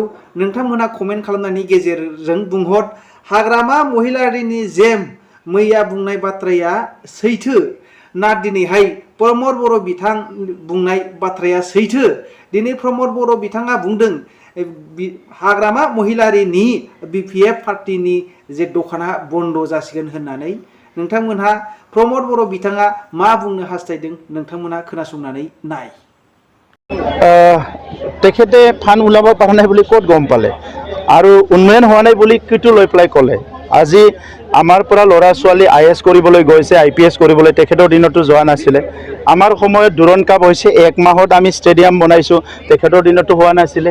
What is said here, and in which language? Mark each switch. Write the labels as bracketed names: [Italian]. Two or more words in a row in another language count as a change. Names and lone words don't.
[Bodo] नोंथांमोना कमेन्ट खालामनायनि गेजेरजों बुंहर हाग्रामा महिलारिनि जे मैया बुंनाय बाथ्राया सैथो ना दिनैहाय प्रमद बरो बिथां बुंनाय बाथ्राया सैथो। दिनै प्रमद बरो बिथाङा बुंदों हाग्रामा महिलारिनि BPF पार्टिनि जे दखाना बन्द जासिगोन होननानै। नोंथांमोनहा प्रमद बरो बिथाङा मा बुंनो हास्थायदों नोंथांमोनहा खोनासंनानै नाय। [Assamese] তেখেতে ফান ওলাব পৰা নাই বুলি ক'ত গম পালে আৰু উন্নয়ন হোৱা নাই বুলি কিটো লৈ পেলাই ক'লে। আজি আমাৰ পৰা ল'ৰা ছোৱালী IAS কৰিবলৈ গৈছে IPS কৰিবলৈ তেখেতৰ দিনতো যোৱা নাছিলে। আমাৰ সময়ত দুৰণ কাপ হৈছে 1 মাহত আমি ষ্টেডিয়াম বনাইছোঁ তেখেতৰ দিনতো হোৱা নাছিলে।